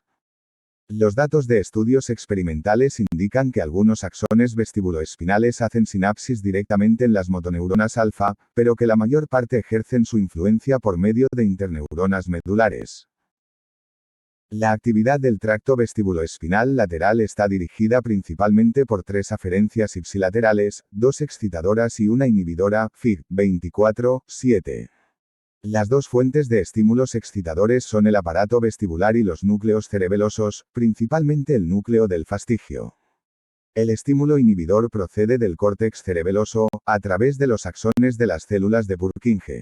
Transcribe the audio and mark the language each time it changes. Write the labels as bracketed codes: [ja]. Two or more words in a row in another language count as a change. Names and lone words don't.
[es] Los datos de estudios experimentales indican que algunos axones vestibuloespinales hacen sinapsis directamente en las motoneuronas alfa, pero que la mayor parte ejercen su influencia por medio de interneuronas medulares. La actividad del tracto vestibuloespinal lateral está dirigida principalmente por 3 aferencias ipsilaterales, 2 excitadoras y una inhibidora, Fig. 24, 7. Las dos fuentes de estímulos excitadores son el aparato vestibular y los núcleos cerebelosos, principalmente el núcleo del fastigio. El estímulo inhibidor procede del córtex cerebeloso, a través de los axones de las células de Purkinje.